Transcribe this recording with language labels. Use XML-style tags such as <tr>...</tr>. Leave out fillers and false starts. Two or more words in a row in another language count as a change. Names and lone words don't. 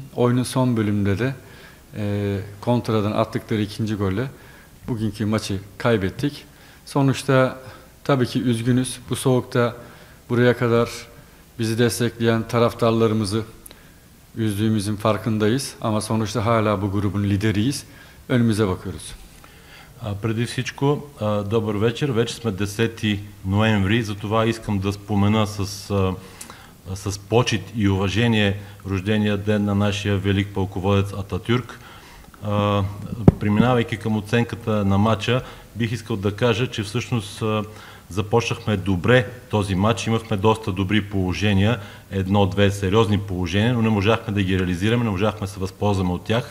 <tr>Oyunun son bölümünde de kontradan attıkları ikinci golle bugünkü maçı kaybettik. Sonuçta tabii ki üzgünüz. Bu soğukta buraya kadar bizi destekleyen taraftarlarımızı üzdüğümüzün farkındayız. Ama sonuçta hala bu grubun lideriyiz. Önümüze bakıyoruz.</tr> <bg>Преди всичко, добър вечер. Вече сме 10 ноември, затова искам да спомена с почит и уважение рождения ден на нашия велик пълководец Ататюрк. Преминавайки към оценката на матча, бих искал да кажа, че всъщност започнахме добре този матч, имахме доста добри положения, едно-две сериозни положения, но не можахме да ги реализираме, не можахме да се възползваме от тях.</bg>